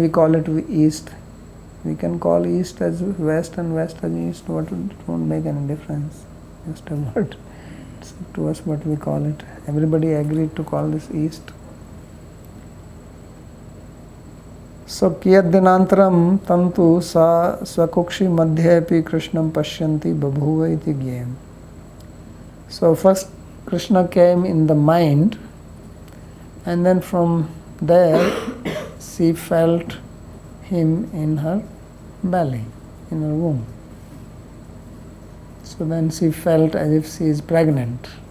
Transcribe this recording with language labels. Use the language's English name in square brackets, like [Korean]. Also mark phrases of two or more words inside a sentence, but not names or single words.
[English] We call it east. We can call east as west and west as east. It won't make any difference. Just a word. It's up to us what we call it. Everybody agreed to call this east. [Sanskrit] सो कियद् दिनान्तरं तन्तु स स्वकुक्षि मध्येऽपि कृष्णं पश्यन्ति बभूव इति ग्यम्. [English] So first Krishna came in the mind, and then from there she felt him in her belly, in her womb. So then she felt as if she is pregnant.